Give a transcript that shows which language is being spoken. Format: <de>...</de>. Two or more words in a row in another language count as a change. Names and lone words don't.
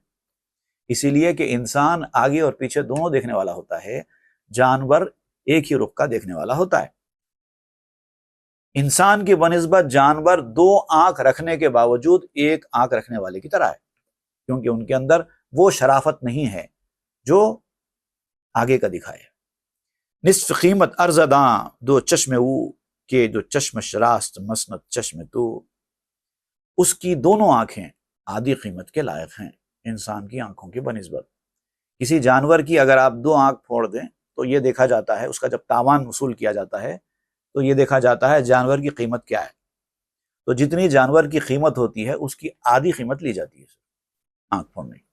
<ur>اسی لیے کہ انسان آگے اور پیچھے دونوں دیکھنے والا ہوتا ہے، جانور ایک ہی رخ کا دیکھنے والا ہوتا ہے۔ انسان کی بنسبت جانور دو آنکھ رکھنے کے باوجود ایک آنکھ رکھنے والے کی طرح ہے، کیونکہ ان کے اندر وہ شرافت نہیں ہے جو آگے کا دکھائے۔</ur> <fa>نصف قیمت ارزداں دو چشم او، کہ دو چشم شراست مسند چشم تو۔</fa> <ur>اس کی دونوں آنکھیں آدھی قیمت کے لائق ہیں انسان کی آنکھوں کی بنسبت۔ کسی جانور کی اگر آپ دو آنکھ پھوڑ دیں تو یہ دیکھا جاتا ہے، اس کا جب تاوان وصول کیا جاتا ہے تو یہ دیکھا جاتا ہے جانور کی قیمت کیا ہے۔ تو جتنی جانور کی قیمت ہوتی ہے اس کی آدھی قیمت لی جاتی ہے آنکھ پھوڑنے کی۔</ur>